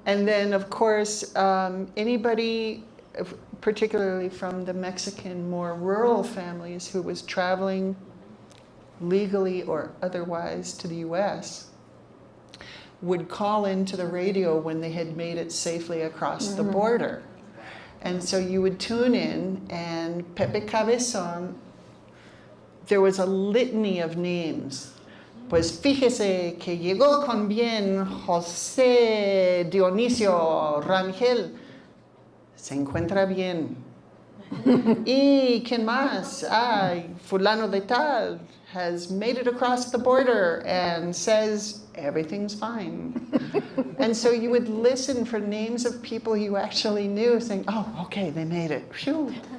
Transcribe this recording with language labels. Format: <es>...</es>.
<en>And then, of course, anybody, particularly from the Mexican, more rural families who was traveling legally or otherwise to the U.S., would call into the radio when they had made it safely across the border. And so you would tune in, and Pepe Cabezon, there was a litany of names.</en> <es>Pues fíjese que llegó con bien José Dionisio Rangel. Se encuentra bien. ¿Y quién más? Ay, fulano de tal</es> <en>has made it across the border and says everything's fine. And so you would listen for names of people you actually knew, saying, oh, okay, they made it. Phew.</en>